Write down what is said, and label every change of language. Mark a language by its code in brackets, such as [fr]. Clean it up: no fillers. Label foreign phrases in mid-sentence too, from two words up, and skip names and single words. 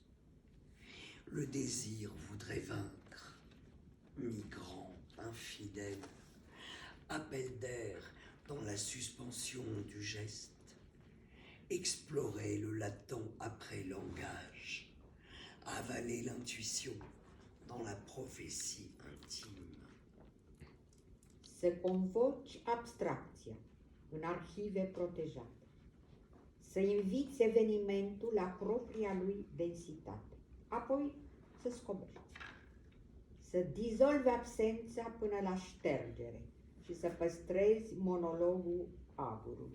[fr] Le désir voudrait vaincre, migrant infidèle, appel d'air dans la suspension du geste, explorer le latent après langage, avaler l'intuition dans la prophétie intime. [ro] Să convoci abstracția în arhive protejate. Să inviți evenimentul la propria lui densitate. Apoi să scobești. Să dizolvi absența până la ștergere și să păstrezi monologul aburului.